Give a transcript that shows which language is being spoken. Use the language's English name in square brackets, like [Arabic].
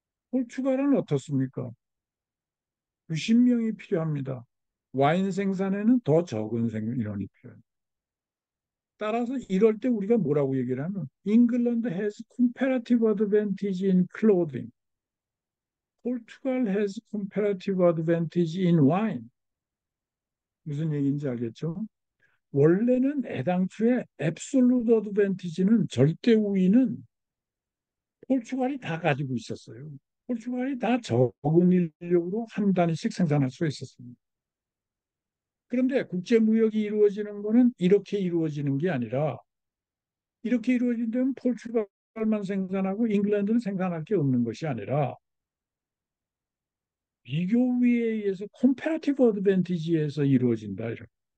[Korean] 포르투갈은 어떻습니까? 90명이 필요합니다. 와인 생산에는 더 적은 인원이 필요합니다. 따라서 이럴 때 우리가 뭐라고 얘기를 하면 [English] England has comparative advantage in clothing. Portugal has comparative advantage in wine. [Korean] 무슨 얘기인지 알겠죠? 원래는 애당초에 absolute advantage는 절대 우위는 포르투갈이 다 가지고 있었어요. 포르투갈이 다 적은 인력으로 한 단위씩 생산할 수 있었습니다. 그런데 국제 무역이 이루어지는 거는 이렇게 이루어지는 게 아니라 이렇게 이루어진다면 포르투갈만 생산하고 잉글랜드는 생산할 게 없는 것이 아니라 비교위에 의해서 콤페라티브 어드밴티지에서 이루어진다. 이렇게.